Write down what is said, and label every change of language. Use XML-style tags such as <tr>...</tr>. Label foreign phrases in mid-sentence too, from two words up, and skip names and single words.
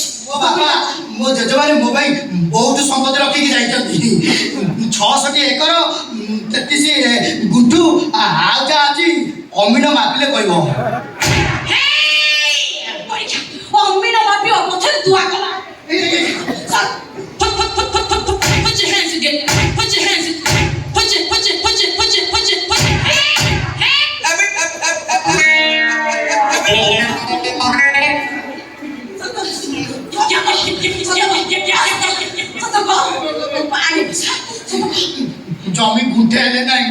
<or>ମୋ ବାପା ମୋ ଜେଜେମାନେ ମୋ ପାଇଁ ବହୁତ ସମ୍ପତ୍ତି ରଖିକି ଯାଇଛନ୍ତି। 600ଟି ଏକର 33 ଗୁଣ୍ଠୁ। ଆଉ ଯାହା ଅଛି ଅମିନ ମାପିଲେ କହିବ। ଅମିନ ମାପିବ ପଛରେ ଦୁଆ କଲା।</or> <en>Put your hands together. Put your hands together. Put your</en> <or>ଜମି ଗୁଣ୍ଠେ ହେଲେ ନାହିଁ।</or>